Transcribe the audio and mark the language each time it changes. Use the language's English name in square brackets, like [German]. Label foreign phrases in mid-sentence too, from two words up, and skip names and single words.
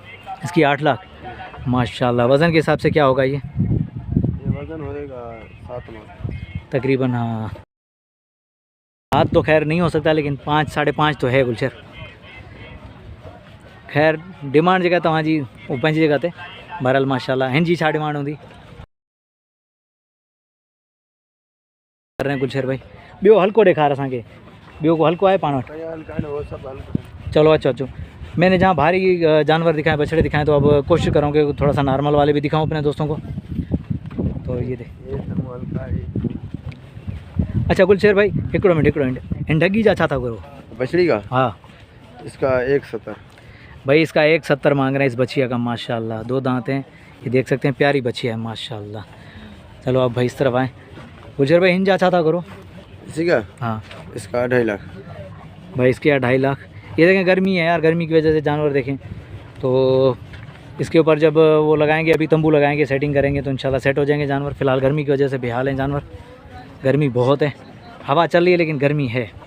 [Urdu] اس کی 8 لاکھ ماشاءاللہ. وزن کے حساب سے کیا ہوگا یہ? وزن ہوئے گا 7 من تقریباً. ہاں ہاتھ تو خیر نہیں ہو سکتا، لیکن 5 ساڑھے 5 تو ہے گل شیر. [Sindhi] खैर डिमांड जगह तव्हांजी वो पंहिंजी जगह ते, बहरहाल माशाल्लाह हिन जी छा डिमांड हूंदी [Urdu] کر رہے ہیں [Sindhi] गुलशर भाई। ॿियो हल्को ॾेखार असांखे, ॿियो को हल्को आहे पाण वटि? [Urdu] ہلکا ہے نا، وہ سب ہلکا ہے. چلو اچھا اچھا، میں نے جہاں بھاری جانور دکھائے، بچھڑے دکھائے، تو اب کوشش کروں گا کہ تھوڑا سا نارمل والے بھی دکھاؤں اپنے دوستوں کو. تو یہ دیکھ, یہ سب ہلکا ہے. [Sindhi] अच्छा गुलशर भाई हिकिड़ो मिनट, हिन ढगी जा छा था करो? [Urdu] بچھڑی کا ہاں اس کا 170. بھائی اس کا 170 مانگ رہے ہیں اس بچھیا کا۔ ماشاءاللہ 2 دانت ہیں، یہ دیکھ سکتے ہیں، پیاری بچھیا ہے ماشاءاللہ. چلو اب بھائی اس طرف آئیں. [Sindhi] गुलशर भाई हिन जा छा था करो? [Urdu] اسی کا ہاں اس کا 2.5 لاکھ. بھائی اس کے 2.5 لاکھ. یہ دیکھیں گرمی ہے یار، گرمی کی وجہ سے جانور دیکھیں، تو اس کے اوپر جب وہ لگائیں گے، ابھی تمبو لگائیں گے، سیٹنگ کریں گے، تو ان شاء اللہ سیٹ ہو جائیں گے جانور. فی الحال گرمی کی وجہ سے بے حال ہیں جانور، گرمی بہت ہے، ہوا چل رہی ہے لیکن گرمی ہے.